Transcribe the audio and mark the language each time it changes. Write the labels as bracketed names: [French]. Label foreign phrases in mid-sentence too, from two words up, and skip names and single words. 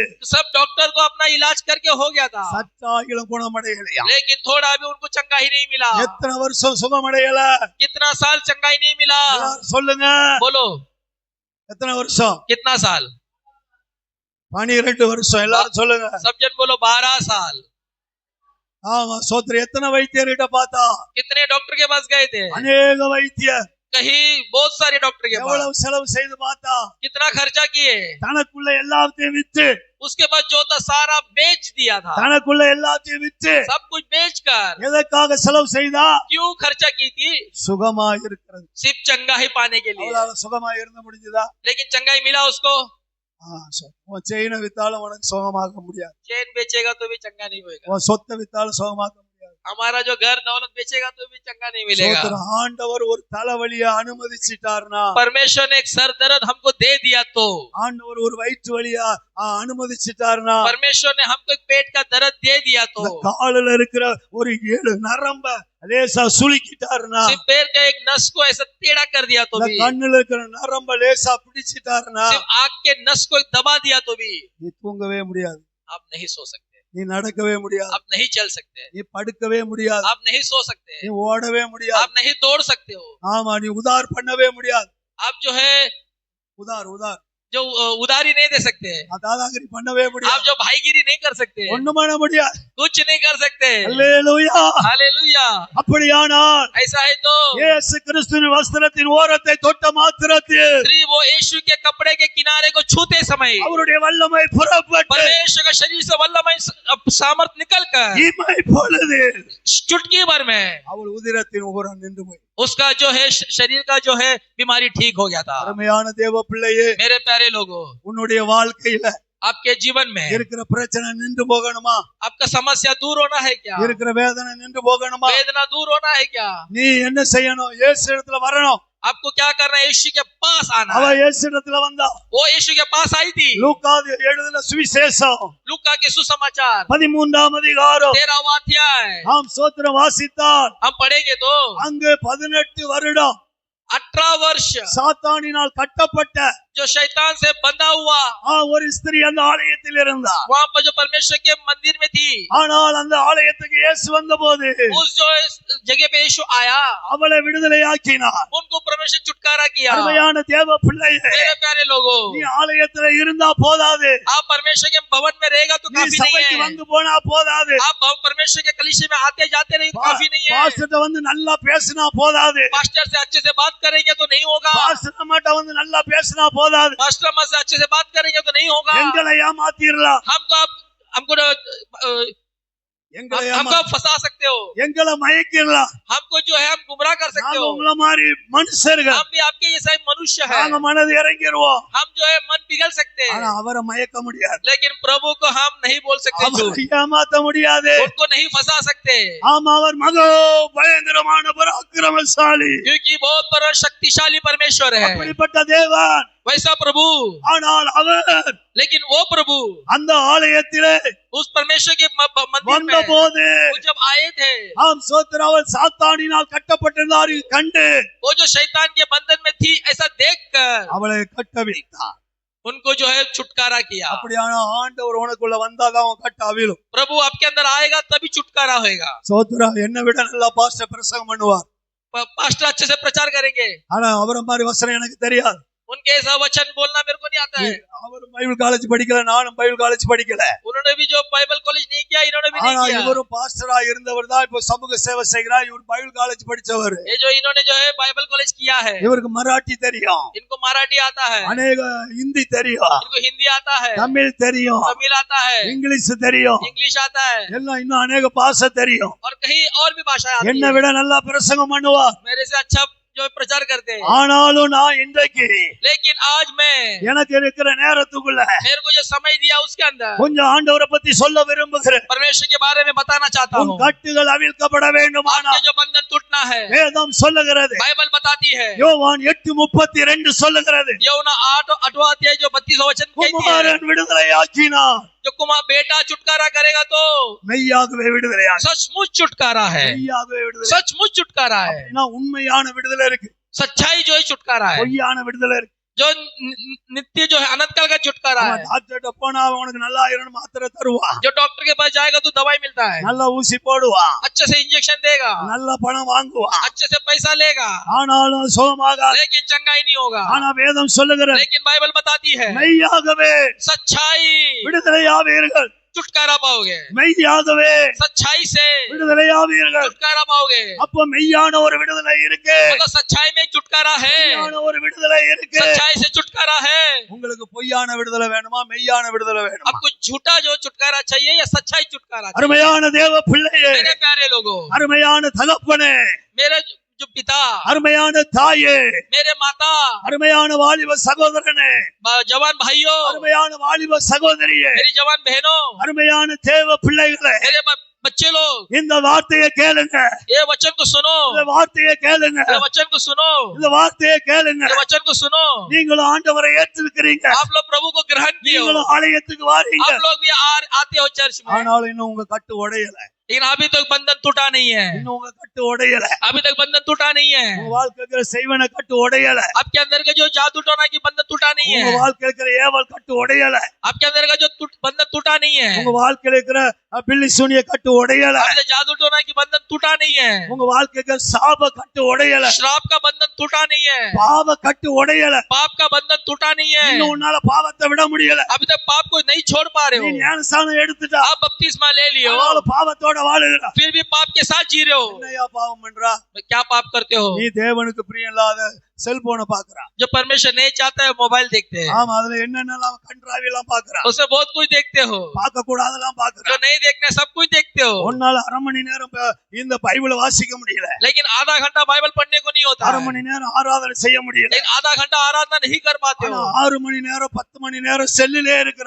[Hindi] सब डॉक्टर को अपना इलाज करके हो गया था, [Tamil] சற்றாகிலும் குணமடையலையா. [Hindi] लेकिन थोड़ा भी उनको चंगा ही नहीं मिला। [Tamil] எத்தனை வருஷம் சுகமடையல? [Hindi] कितना साल चंगा ही नहीं मिला? [Tamil] சொல்லுங்க, [Hindi] बोलो [Tamil] எத்தனை வருஷம்? [Hindi] कितना साल? [Tamil] 12 வருஷம். எல்லாரும் சொல்லுங்க. [Hindi] सब जन बोलो 12 साल। [Tamil] ஆமா, சோத்திரம். எத்தனை வைத்தியர்கிட்ட பார்த்தா? [Hindi] कितने डॉक्टर के पास गए थे? [Tamil] அநேக வைத்தியர். [Hindi] कहीं बहुत सारे डॉक्टर के पास। [Tamil] எவ்வளவு செலவு செய்து பார்த்தா? [Hindi] कितना खर्चा किए? [Tamil] தனக்குள்ள எல்லாத்தையும் விற்று [Hindi] उसके बाद जो था सारा बेच दिया था, [Tamil] தனக்குள்ள எல்லாத்தையும் விற்று [Hindi] सब कुछ बेचकर। [Tamil] எதற்காக செலவு செய்தா? [Hindi] क्यों खर्चा की थी? [Tamil] சுகமா இருக்கிறது. [Hindi] सिर्फ चंगाई पाने के लिए। [Tamil] அவளால சுகமா இருந்த முடிஞ்சதா? [Hindi] लेकिन चंगाई मिला उसको? [Tamil] உன் செயினை வித்தாலும் உனக்கு சுகமாக முடியாது. [Hindi] चैन बेचेगा तो भी चंगा नहीं होगा। [Tamil] உன் சொத்தை வித்தாலும் சுகமாக முடியாது. [Hindi] हमारा जो घर दौलत बेचेगा तो भी चंगा नहीं मिलेगा। [Tamil] ஆண்டவர் ஒரு தலைவலியை அனுமதிச்சிட்டார்னா, [Hindi] परमेश्वर ने एक सर दर्द हमको दे दिया तो, [Tamil] ஆண்டவர் ஒரு வயிற்று வலியா அனுமதிச்சிட்டார்னா, [Hindi] परमेश्वर ने हमको एक पेट का दर्द दे दिया तो, [Tamil] காலில் இருக்கிற ஒரு 7 நரம்ப லேசா சுளுக்கிட்டார்னா, [Hindi] सिर्फ पैर का एक नस को ऐसा टेढ़ा कर दिया तो भी, [Tamil] கண்ணுல இருக்கிற நரம்ப லேசா பிடிச்சிட்டார்னா, [Hindi] सिर्फ आँख के नस को दबा दिया तो भी [Tamil] நீ தூங்கவே முடியாது. [Hindi] आप नहीं सो सकते, [Tamil] நீ நடக்கவே முடியாது. [Hindi] आप नहीं चल सकते, [Tamil] நீ படுக்கவே முடியாது. [Hindi] आप नहीं सो सकते, [Tamil] நீ ஓடவே முடியாது. [Hindi] आप नहीं दौड़ सकते हो। [Tamil] ஆமா, நீ உதார் பண்ணவே முடியாது. [Hindi] आप जो है [Tamil] உதார் [Hindi] जो उधारी नहीं दे सकते, [Tamil] தாதாகிரி பண்ணவே [Hindi] आप [Tamil] முடியாது. [Hindi] जो भाईगिरी नहीं कर सकते, [Tamil] ஒண்ணும் பண்ண முடியாது. [Hindi] कुछ नहीं कर सकते। [Tamil] அல்லேலூயா. [Hindi] हालेलुया। [Tamil] அப்படியானால் [Hindi] ऐसा है तो [Tamil] இயேசு கிறிஸ்துவின் வஸ்திரத்தின் ஓரத்தை தொட்ட மாத்திரத்தில் [Hindi] स्त्री वो यीशु के कपड़े के किनारे को छूते समय [Tamil] அவருடைய வல்லமை புறப்பட்டு [Hindi] परमेश्वर का शरीर से वल्लमय सामर्थ निकल कर [Tamil] இமை பொழுது [Hindi] चुटकी भर में [Tamil] அவள் உதிரத்தின் உகரம் நின்று போய் [Hindi] उसका जो है शरीर का जो है बीमारी ठीक हो गया था। [Tamil] அருமையான தேவ பிள்ளையே, [Hindi] मेरे प्यारे लोगों, [Tamil] உன்னுடைய வாழ்க்கையில [Hindi] आपके जीवन में [Tamil] இருக்கிற பிரச்சனை நின்று போகணுமா? [Hindi] आपका समस्या दूर होना है क्या? [Tamil] இருக்கிற வேதனை நின்று போகணுமா? [Hindi] वेदना दूर होना है क्या? [Tamil] நீ என்ன செய்யணும்? இயேசு இடத்துல வரணும். [Hindi] आपको क्या करना है? यीशु के पास आना [Tamil] அவ [Hindi] है। [Tamil] இயேசு இடத்துல வந்தா. [Hindi] वो यीशु के पास आई थी। [Tamil] லூக்கா எழுதின சுவிசேஷம் [Hindi] लूका के सुसमाचार [Tamil] 13ஆம் அதிகாரம் [Hindi] 13वां अध्याय [Tamil] நாம் சோத்திரம் வாசித்தால் [Hindi] हम पढ़ेंगे तो [Tamil] அங்கு 18 வருடம் [Hindi] 18 वर्ष [Tamil] சாத்தானினால் கட்டப்பட்ட [Hindi] जो शैतान से बंधा हुआ [Tamil] ஒரு ஸ்திரீ அந்த ஆலயத்தில் இருந்தார். [Hindi] वहाँ पर जो परमेश्वर के मंदिर में थी, [Tamil] ஆனால் அந்த ஆலயத்துக்கு இயேசு வந்தபோது [Hindi] उस जो जगह पे यीशु आया [Tamil] அவளை விடுதலையாக்கினார். [Hindi] उनको परमेश्वर छुटकारा किया। [Tamil] அருமையான தேவ பிள்ளையே, [Hindi] मेरे प्यारे लोगों, [Tamil] நீ ஆலயத்துல இருந்தா போதாது. [Hindi] आप परमेश्वर के भवन में रहेगा तो [Tamil] நீ [Hindi] काफी नहीं [Tamil] சபைக்கு [Hindi] है। [Tamil] வந்து போனா போதாது. [Hindi] आप परमेश्वर के कलीसिया में आते जाते रहे तो काफी नहीं है। [Tamil] பாஸ்டர்ட்ட வந்து நல்லா பேசினா போதாது. [Hindi] पास्टर से अच्छे से बात करेंगे तो नहीं होगा। [Tamil] பாஸ்டர் அம்மாட்ட வந்து நல்லா பேசினா போதாது. [Hindi] पास्टर अम्मा से अच्छे से बात करेंगे तो नहीं होगा। [Tamil] எங்களை ஏமாத்திரலாம். [Hindi] हमको आप फंसा सकते हो, [Tamil] எங்களை மயக்கிரலாம். [Hindi] हमको जो है हम गुमराह कर सकते [Tamil] நாங்க [Hindi] हो। [Tamil] உங்கள மாதிரி மனுஷர்கள். [Hindi] हम भी आपके जैसा ही मनुष्य है, [Tamil] நாங்க மனது இறங்கிடுவோம். [Hindi] हम जो है मन पिघल सकते हैं, [Tamil] ஆனா அவரை மயக்க முடியாது. [Hindi] लेकिन प्रभु को हम नहीं बोल सकते झूठ, [Tamil] அவரை ஏமாத்த முடியாது. [Hindi] उनको नहीं फंसा सकते, [Tamil] ஆமா, அவர் மகா பயங்கரமான பராக்கிரமசாலி. [Hindi] क्योंकि बहुत बड़ा शक्तिशाली परमेश्वर है, [Tamil] அப்படிப்பட்ட தேவன். [Hindi] वैसा प्रभु। [Tamil] ஆனால் அவர் [Hindi] लेकिन वो प्रभु [Tamil] அந்த ஆலயத்திலே [Hindi] उस परमेश्वर के मंदिर में [Tamil] வந்தபோது [Hindi] वो जब आए थे, [Tamil] ஆம் சோத்திரவள் சாத்தானினால் கட்டப்பட்டிருந்தார் கண்டு [Hindi] वो जो शैतान के बंधन में थी ऐसा देखकर [Tamil] அவளை கட்டவிழ்த்தார். [Hindi] उनको जो है छुटकारा किया। [Tamil] அப்படியான ஆண்டவர் உனக்குள்ள வந்தாதான் அவன் கட்ட அவிழும். [Hindi] प्रभु आपके अंदर आएगा तभी छुटकारा होगा। [Tamil] சோத்திரம், என்ன விட நல்லா பாஸ்டர் பிரசங்கம் பண்ணுவார். [Hindi] पास्टर अच्छे से प्रचार करेंगे, [Tamil] ஆனா அவரை மாதிரி வசனம் எனக்கு தெரியாது. [Hindi] उनके ऐसा वचन बोलना मेरे को नहीं आता है। [Tamil] அவர் [English] Bible college [Tamil] படிக்கல, நானும் [English] Bible college [Tamil] படிக்கல. [Hindi] उन्होंने भी जो [English] Bible college [Hindi] नहीं किया, इन्होंने भी नहीं [Tamil] ஆனா [Hindi] किया। [Tamil] இவரும் பாஸ்டரா இருந்தவர் தான் இப்ப சமூக சேவை செய்கிறார். இவர் பைபிள் காலேஜ் படிச்சவர். [Hindi] ये जो इन्होंने जो है [English] Bible college [Hindi] किया है, [Tamil] இவருக்கு மராட்டி தெரியும், [Hindi] इनको मराठी आता है, [Tamil] அநேக ஹிந்தி தெரியும், [Hindi] इनको हिंदी आता है, [Tamil] தமிழ் தெரியும், [Hindi] तमिल आता है, [Tamil] இங்கிலீஷ் தெரியும், [Hindi] इंग्लिश आता है, [Tamil] எல்லாம் இன்னும் அநேக பாஷை தெரியும். [Hindi] और कहीं और भी भाषा आती [Tamil] என்னை [Hindi] है। [Tamil] விட நல்லா பிரசங்கம் பண்ணுவார். [Hindi] मेरे से अच्छा जो प्रचार करते हैं। [Tamil] ஆனாலும் நான் இன்றைக்கு [Hindi] लेकिन आज मैं [Tamil] எனக்கு இருக்கிற நேரத்துக்குள்ள [Hindi] मेरे को जो समय दिया उसके अंदर [Tamil] கொஞ்சம் ஆண்டவரை பத்தி சொல்ல விரும்புகிறேன். [Hindi] परमेश्वर के बारे में बताना चाहता [Tamil] உன் [Hindi] हूँ। [Tamil] கட்டுகள் அவிழ்க்கப்பட வேண்டுமானால் [Hindi] आपके जो बंधन टूटना है, [Tamil] வேதம் சொல்லுகிறது. [Hindi] बाइबल बताती है। [Tamil] யோவான் 8:32 சொல்லுகிறது, [Hindi] यूहन्ना 8वां अध्याय जो 32वां वचन कहती है, [Tamil] குமாரன் விடுதலையாக்கினார், [Hindi] जो कुमार बेटा छुटकारा करेगा तो [Tamil] மெய்யாகவே விடுதலையாக்கு, [Hindi] सचमुच छुटकारा है, [Tamil] மெய்யாகவே விடுதலை. [Hindi] सचमुच छुटकारा है। [Tamil] அப்படின்னா உண்மையான விடுதலை இருக்கு, [Hindi] सच्चाई जो है छुटकारा है, [Tamil] பொய்யான விடுதலை இருக்கு. [Hindi] जो नित्य जो है अनंत काल का छुटकारा है। [Tamil] டாக்டர்கிட்ட போனா அவனுக்கு நல்லா ஆயிரம் மாத்திரை தருவா, [Hindi] जो डॉक्टर के पास जाएगा तो दवाई मिलता है, [Tamil] நல்ல ஊசி போடுவா, [Hindi] अच्छे से इंजेक्शन देगा, [Tamil] நல்ல பணம் வாங்குவா, [Hindi] अच्छे से पैसा लेगा, [Tamil] ஆனாலும் சுகமாக. [Hindi] लेकिन चंगाई नहीं होगा। [Tamil] ஆனா வேதம் சொல்லுகிறது, [Hindi] लेकिन बाइबल बताती है [Tamil] மெய்யாகவே [Hindi] सच्चाई [Tamil] விடுதலையாவீர்கள், [Hindi] छुटकारा पाओगे, [Tamil] மெய்யாகவே [Hindi] सच्चाई से [Tamil] விடுதலையாவீர்கள். [Hindi] छुटकारा पाओगे। [Tamil] அப்ப மெய்யான ஒரு விடுதலை இருக்கு, [Hindi] मतलब सच्चाई में छुटकारा है, [Tamil] மெய்யான ஒரு விடுதலை இருக்கு. [Hindi] सच्चाई से छुटकारा है। [Tamil] உங்களுக்கு பொய்யான விடுதலை வேணுமா, மெய்யான விடுதலை வேணுமா? [Hindi] आपको झूठा जो छुटकारा चाहिए या सच्चाई छुटकारा चाहिए? [Tamil] அருமையான தேவ பிள்ளையே, [Hindi] मेरे प्यारे लोगों, [Tamil] அருமையான தகப்பனே, [Hindi] मेरे जो पिता, [Tamil] அருமையான தாயே, [Hindi] मेरे माता, [Tamil] அருமையான வாலிப சகோதரனே, [Hindi] जवान भाइयों, [Tamil] அருமையான வாலிப சகோதரியே, [Hindi] मेरी जवान बहनों, [Tamil] அருமையான தேவ பிள்ளைகளே, [Hindi] मेरे बच्चे लोग, [Tamil] இந்த வார்த்தையை கேளுங்க, [Hindi] ये वचन को सुनो, [Tamil] இந்த வார்த்தையை கேளுங்க, [Hindi] ये वचन को सुनो, [Tamil] இந்த வார்த்தையை கேளுங்க. [Hindi] ये वचन को सुनो। [Tamil] நீங்களும் ஆண்டவரை ஏற்றிருக்கிறீங்க, [Hindi] आप लोग प्रभु को ग्रहण किए हो, [Tamil] நீங்களும் ஆலயத்துக்கு வாரீங்க, [Hindi] आप लोग भी आते हो चर्च में, [Tamil] ஆனாலும் இன்னும் உங்க கட்டு உடையல, [Hindi] लेकिन अभी तक बंधन टूटा नहीं है, [Tamil] இன்னும் உங்க கட்டு உடையல, [Hindi] अभी तक बंधन टूटा नहीं है। [Tamil] உங்க வாழ்க்கையில இருக்கிற செய்வன கட்டு உடையல, [Hindi] आपके अंदर का जो जादू टोना की बंधन टूटा नहीं [Tamil] உங்க [Hindi] है, [Tamil] வாழ்க்கையில இருக்கிற ஏவல் கட்டு உடையல, [Hindi] आपके अंदर का जो बंधन टूटा नहीं है, [Tamil] உங்க வாழ்க்கையில இருக்கிற பில்லி சூனிய கட்டு உடையல, [Hindi] अभी तक जादू टोना की बंधन टूटा नहीं है, [Tamil] உங்க வாழ்க்கைக்கு சாப கட்டு உடையல, [Hindi] श्राप का बंधन टूटा नहीं है, [Tamil] பாவ கட்டு உடையல, [Hindi] पाप का बंधन टूटा नहीं है, [Tamil] இன்னும் உன்னால பாவத்தை விட முடியல. [Hindi] अभी तक पाप को नहीं छोड़ पा रहे [Tamil] நீ [Hindi] हो, [Tamil] ஞானஸ்நானம் எடுத்துட்டா, [Hindi] आप बपतिस्मा ले लियो, [Tamil] ஆனாலும் பாவத்தோட வாழுகிற. [Hindi] फिर भी पाप के साथ जी रहे हो। [Tamil] என்னையா பாவம் பண்றா? [Hindi] क्या पाप करते हो? [Tamil] நீ தேவனுக்கு பிரியம் இல்லாத செல்போனை பாக்குறா. [Hindi] जो परमेश्वर नहीं चाहता है मोबाइल देखते हैं, [Tamil] ஆமா, அதுல என்னென்னலாம் கண்ட்ராவி எல்லாம் பாக்குறா, [Hindi] उसमें बहुत कुछ देखते हो, [Tamil] பார்க்க கூடாதெல்லாம் பாக்குறா. [Hindi] जो नहीं देखना सब कुछ देखते हो, [Tamil] உன்னால அரை மணி நேரம் இந்த பைபிளை வாசிக்க முடியல, [Hindi] लेकिन आधा घंटा बाइबल पढ़ने को नहीं होता [Tamil] அரை [Hindi] है, [Tamil] மணி நேரம் ஆராதனை செய்ய முடியல, [Hindi] लेकिन आधा घंटा आराधना नहीं कर पाते [Tamil] ஆனா [Hindi] हो, [Tamil] 6 மணி நேரம் 10 மணி நேரம் செல்லிலே இருக்கிறா.